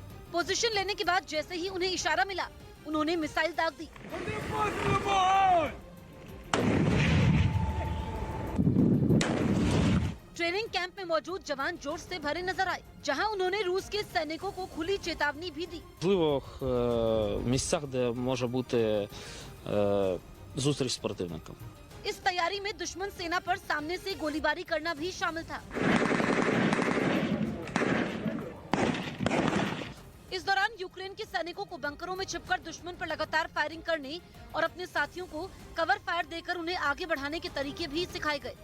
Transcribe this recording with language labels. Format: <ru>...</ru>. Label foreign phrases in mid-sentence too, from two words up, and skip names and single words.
<hi>पोजीशन लेने के बाद जैसे ही उन्हें इशारा मिला, उन्होंने मिसाइल दाग दी। ट्रेनिंग कैंप में मौजूद जवान जोश से भरे नजर आए, जहां उन्होंने रूस के सैनिकों को खुली चेतावनी भी दी।</hi> <uk>В місцях, де може бути зустріч з противником.</uk> <hi>इस तैयारी में दुश्मन सेना पर सामने से गोलीबारी करना भी शामिल था। इस दौरान यूक्रेन के सैनिकों को बंकरों में छिपकर दुश्मन पर लगातार फायरिंग करने और अपने साथियों को कवर फायर देकर उन्हें आगे बढ़ाने के तरीके भी सिखाए गए।</hi>